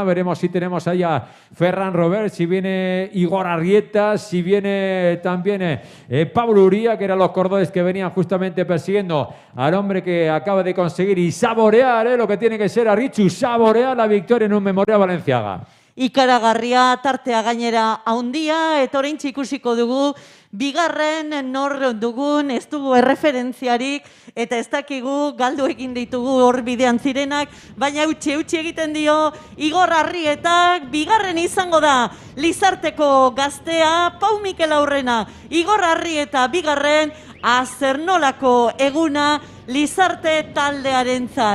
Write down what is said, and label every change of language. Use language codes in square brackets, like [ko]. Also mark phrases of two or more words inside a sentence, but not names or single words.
[es] Veremos si tenemos ahí a Ferran Robert, si viene Igor Arrieta, si viene también Pablo Uría, que eran los corredores que venían justamente persiguiendo al hombre que acaba de conseguir y saborear lo que tiene que ser, Arrichu, saborear la victoria en un Memorial Balenciaga. [eu] ikaragarria, tartea gainera haundia, eta oraintxe ikusiko dugu, bigarren nor dugun, ez dugu erreferentziarik, eta ez dakigu galdu egin ditugu hor bidean zirenak, baina eutxi egiten dio Igor Arrietak, bigarren izango da Lizarteko gaztea, Pau Mikel aurrena, Igor Arrieta bigarren, azernolako eguna Lizarte taldearentzat.